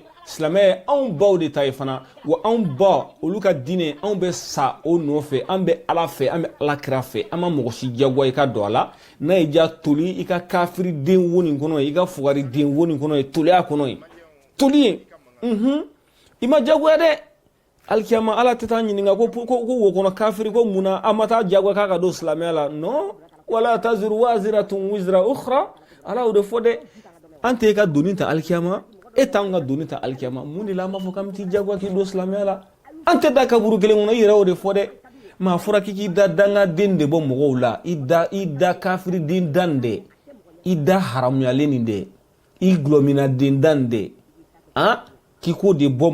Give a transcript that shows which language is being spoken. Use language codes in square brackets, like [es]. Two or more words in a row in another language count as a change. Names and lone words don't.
[bm] silamɛya anw baw de ta ye fana wa anw ba olu ka diinɛ anw bɛ sa o nɔfɛ an bɛ ala fɛ an bɛ ala kira fɛ an ma mɔgɔ si jagoya i ka don a la n'a ye ja toli i ka kafiri den wo nin kɔnɔ i ka fugari den wo nin kɔnɔ ye toliya kɔnɔ ye toli ye i ma jagoya dɛ alikiyama ala tɛ taa ɲininka ko wo kɔnɔ kafiri ko munna a ma taa jagoya k'a ka don silamɛya la non [ar] ولا تزر وازرة وزر أخرى [bm] ala o de fɔ dɛ an tɛ ka doni ta alikiyama e t'anw ka doni ta alikiyama mun de la an b'a fɔ k'an bɛ t'i jagoya k'i don silamɛya la an tɛ da kaburu kelen kɔnɔ i yɛrɛ o de fɔ dɛ maa fɔra k'i da dangaden de bɔ mɔgɔw la i da kafiri den dan dɛ i da haramuyalen nin dɛ i gulɔmina den dan dɛ k'i ko de bɔ